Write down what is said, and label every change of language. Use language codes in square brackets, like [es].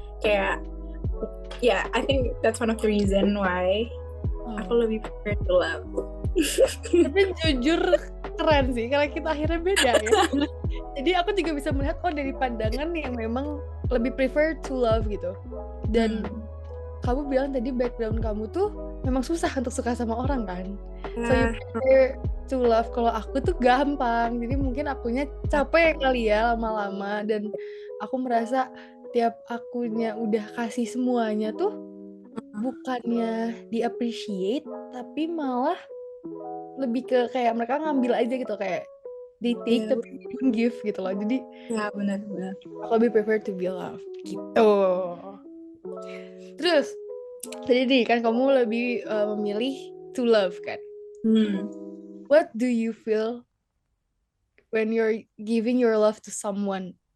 [id] Kayak ya [en] I think that's one of the reason why [id] aku lebih [en] prefer to love. [id] Tapi jujur keren sih karena kita akhirnya beda ya. Jadi aku juga bisa melihat dari pandangan yang memang lebih [en] prefer to love [id] gitu. Dan kamu bilang tadi background kamu tuh memang susah untuk suka sama orang kan. [en] So you prefer to love. [id] Kalau aku tuh gampang. Jadi mungkin akunya capek kali ya lama-lama. Dan aku merasa tiap akunya udah kasih semuanya tuh bukannya di-appreciate, tapi malah lebih ke kayak mereka ngambil aja gitu, kayak [en] they take [id] tapi [en] they don't give [id] gitu loh. Jadi ya benar aku lebih [en] prefer to be loved [id] gitu. Terus tadi nih kan kamu lebih memilih [en] to love [id] kan. [en] What do you feel when you're giving your love to someone?